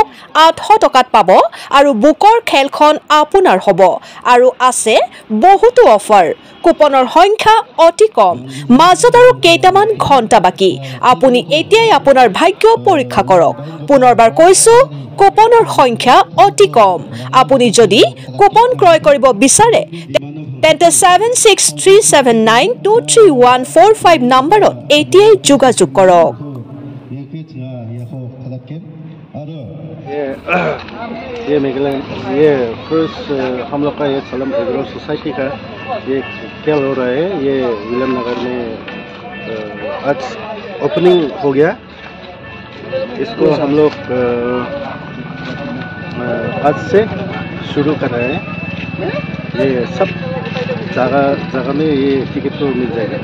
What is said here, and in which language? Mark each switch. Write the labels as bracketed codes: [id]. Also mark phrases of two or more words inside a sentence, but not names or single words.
[as] 800 টকাত পাব আৰু বুকৰ খেলখন আপোনাৰ হ'ব আৰু আছে বহুতো অফাৰ কুপনৰ সংখ্যা অতি কম মাজত আৰু কেইটামান ঘণ্টা বাকী আপুনি এতিয়াই আপোনাৰ ভাগ্য পৰীক্ষা কৰক পুনৰবাৰ কৈছো কুপনৰ সংখ্যা অতি কম আপুনি যদি কুপন ক্ৰয় কৰিব বিচাৰে তেন্তে 7637923145 নম্বৰত এতিয়াই যোগাযোগ কৰক [hi] ये मेघालय ये फर्स्ट हम लोग का ये सलम एग्रो सोसाइटी का ये खेल हो रहा है ये विलियम नगर में आज ओपनिंग हो गया इसको हम लोग आज से शुरू कर रहे हैं ये सब जगह में ये टिकट तो मिल जाएगा